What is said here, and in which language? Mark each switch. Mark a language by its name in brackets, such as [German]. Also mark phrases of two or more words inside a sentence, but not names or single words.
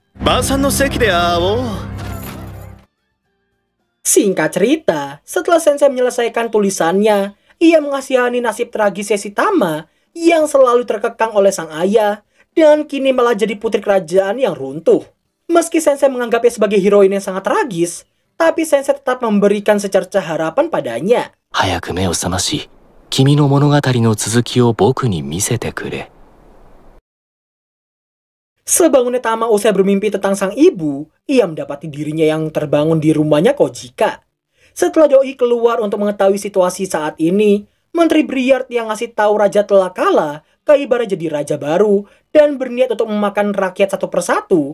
[Indonesian] Singkat cerita, setelah Sensei menyelesaikan tulisannya, ia mengasihani nasib tragis si Tama yang selalu terkekang oleh sang ayah dan kini malah jadi putri kerajaan yang runtuh. Meski Sensei menganggapnya sebagai heroin yang sangat tragis, tapi Sensei tetap memberikan secerca harapan padanya. [Japanese] 早く目を覚まし、君の物語の続きを僕に見せてくれ。 [Indonesian] Sebangunnya Tama usai bermimpi tentang sang ibu, ia mendapati dirinya yang terbangun di rumahnya Kojika. Setelah Doi keluar untuk mengetahui situasi saat ini, Menteri Briard yang ngasih tahu raja telah kalah, Kaibara jadi raja baru dan berniat untuk memakan rakyat satu persatu.